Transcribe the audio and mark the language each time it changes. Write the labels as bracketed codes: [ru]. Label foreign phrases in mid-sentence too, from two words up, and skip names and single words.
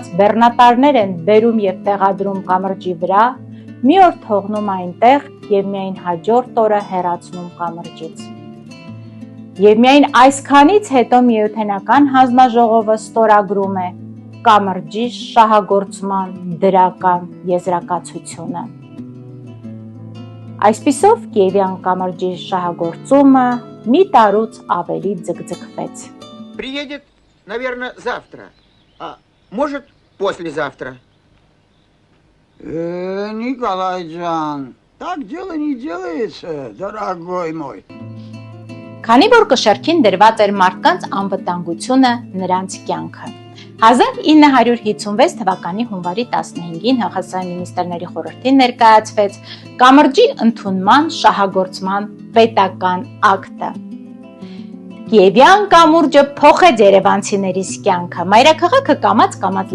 [hy] բեռնատարներ են բերում եւ տեղադրում կամրջի վրա, մի օր թողնում այնտեղ եւ միայն հաջորդ օրը հեռացնում կամրջից։ Եվ միայն այսքանից հետո Միութենական հանձնաժողովը ստորագրում է կամրջի շահագործման դրական եզրակացությունը։ Այսպիսով Կիևյան կամրջի շահագործումը մի տարուց ավելի ձգձգվեց։ [ru] Приедет, наверное, завтра. А может, послезавтра. Николай Джан, так дело не делается, дорогой мой. [hy] Քանի որ կշեռքին դրված էր մարդկանց անվտանգությունը, նրանց կյանքը։ 1956 թվականի հունվարի 15-ին ՀԽՍՀ Մինիստրների խորհրդին ներկայացվեց կամրջի ընդունման շահագործման պետական ակտը։ Կիևյան կամուրջը փոխեց երևանցիներիս կյանքը։ Մայրաքաղաքը կամաց-կամաց